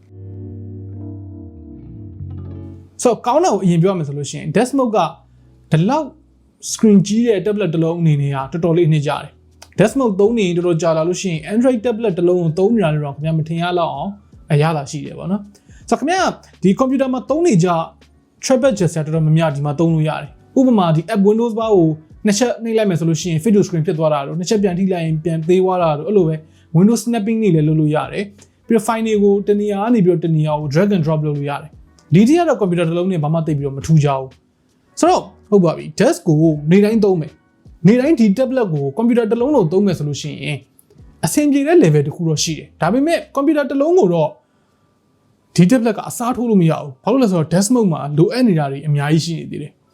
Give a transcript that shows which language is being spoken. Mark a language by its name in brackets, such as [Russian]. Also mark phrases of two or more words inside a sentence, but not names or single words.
[Burmese] ဆိုတော့ကောင်းတာကိုအရင်ပြောရမယ်ဆိုလို့ရှိရင် Dex mode ကဒီလောက် screen ကြီးတဲ့ tablet တစ်လုံးအနေနဲ့ကတော်တော်လေးအနှစ်ကြတယ် Dex mode သုံးနေတော်တော်ကြာလာလို့ရှိရင် Android tablet တစ်လုံးကိုသုံးနေတာလည်းတော့ခင်ဗျာမထင်ရလောက်အောင်အ ရသာရှိတယ်ပေါ့နော်ဆိုတော့ခင်ဗျာဒီ computer မှာသုံးနေကြ [English] trackpad gesture [Burmese] တော်တော်များများဒီမှာသုံးလို့ရတယ်ဥပမာဒီ [English] app Windows bar [Burmese] ကိုနှစ်ချက်နှိပ်လိုက်မယ်ဆိုလို့ရှိရင် [English] fit to [Burmese] screen ဖြစ်သွားတာတို့နှစ်ချက်ပြန်ထိလိုက်ရင်ပြန်သေးသွားတာတို့အဲ့လိုပဲ [English] Windows snapping [Burmese] နေလည်းလုပ်လို့ရတယ်ပြီးတော့ file တွေကိုတနေရာကနေပြီးတော့တနေရာကို [English] drag and drop [Burmese] လုပ်လို့ရတယ်ဒီတိကတော့ computer တစ်လုံးနဲ့ဘာမှသိပြီးတော့မထူးကြဘူးဆိုတော့ဟုတ်ပါပြီ desk ကိုနေတိုင်းသုံးမယ်နေတိုင်းဒီ tablet ကို computer တစ်လုံးလုံးသုံးမယ်ဆိုလို့ရှိရင်အဆင်ပြေတဲ့ level တစ်ခုတော့ရှိတယ်ဒါပေမဲ့ computer တစ်လုံးကိုတော့ဒီ tablet ကအစားထိုးလို့မရဘူးဘာလို့လဲဆိုတော့ [English] desk mode [Burmese] မှာလိုအပ်နေတာတွေအများကြီးရှိနေသေးတယ်